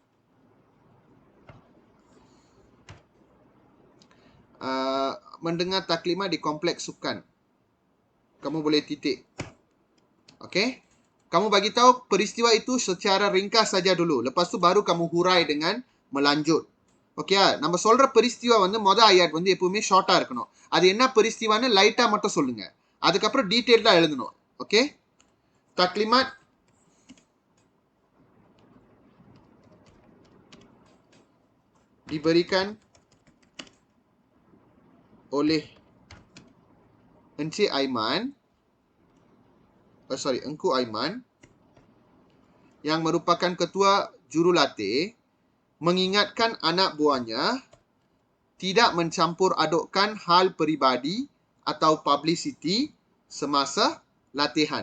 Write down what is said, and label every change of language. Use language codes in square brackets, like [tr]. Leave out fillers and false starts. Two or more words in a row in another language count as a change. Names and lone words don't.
[ms] Mendengar taklimat di kompleks sukan. Kamu boleh titik. Okey. Kamu bagi tahu peristiwa itu secara ringkas saja dulu. Lepas tu baru kamu hurai dengan melanjut. [ta] ஓகே, நம்ம சொல்ற பெரிஸ்டிவா வந்து ஐயாட் வந்து எப்பவுமே ஷார்ட்டா இருக்கணும். அது என்ன பெரிஸ்டிவான்னு லைட்டா மட்டும் சொல்லுங்க. அதுக்கப்புறம் டீடைல்டா எழுதணும். ஓகே, [ms] taklimat diberikan oleh Encik Aiman, Engku Aiman yang merupakan ketua jurulatih mengingatkan anak buahnya tidak mencampur adukkan hal peribadi atau publicity semasa latihan.